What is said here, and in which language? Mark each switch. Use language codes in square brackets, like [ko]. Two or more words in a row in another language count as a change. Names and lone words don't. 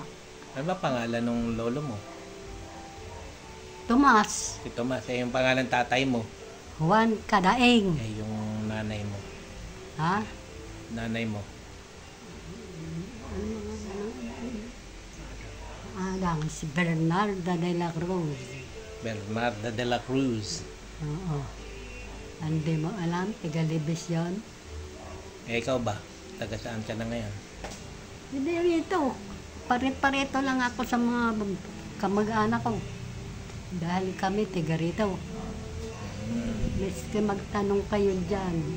[tl] ano ba pangalan ng lolo mo? Tomas, Si Tomas. Eh, yung pangalan tatay mo. Juan Cadaing. Eh, yung nanay mo. Ha? Nanay mo. Lang, si Bernarda de la Cruz. Bernarda de la Cruz. Oo. Hindi mo alam, tiga Libis yun. Eh, ikaw ba? Taga saan ka na ngayon? Hindi rito. Parit-parito lang ako sa mga kamag-anak ko. Dahil kami tiga rito. Miski magtanong kayo dyan.